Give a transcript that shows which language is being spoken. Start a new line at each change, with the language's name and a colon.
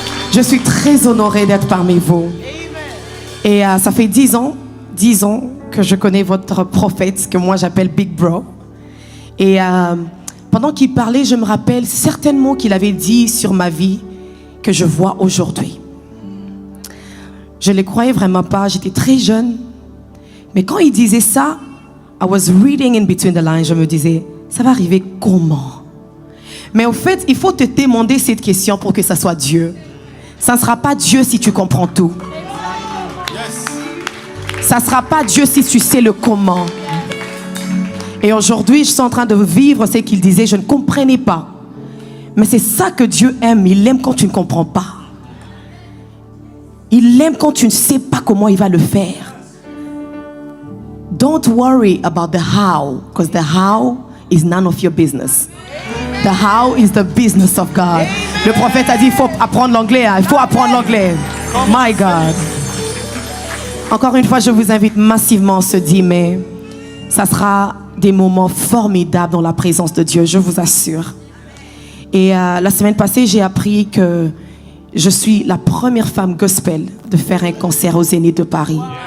French: Je suis très honorée d'être parmi vous. Et ça fait 10 ans que je connais votre prophète, que moi j'appelle Big Bro. Et pendant qu'il parlait, je me rappelle certainement qu'il avait dit sur ma vie que je vois aujourd'hui. Je ne les croyais vraiment pas, j'étais très jeune. Mais quand il disait ça,
English: I was reading in between the lines,
French: je me disais, ça va arriver comment? Mais au fait, il faut te demander cette question pour que ça soit Dieu. Ça ne sera pas Dieu si tu comprends tout. Ça ne sera pas Dieu si tu sais le comment. Et aujourd'hui, je suis en train de vivre ce qu'il disait, je ne comprenais pas. Mais c'est ça que Dieu aime, il aime quand tu ne comprends pas. Il aime quand tu ne sais pas comment il va le faire.
English: Don't worry about the how, because the how is none of your business. The how is the business of God.
French: Le prophète a dit, il faut apprendre l'anglais, il faut apprendre l'anglais.
English: My God.
French: Encore une fois, je vous invite massivement ce 10 mai. Ça sera des moments formidables dans la présence de Dieu, je vous assure. Et la semaine passée, j'ai appris que je suis la première femme gospel de faire un concert au Zénith de Paris.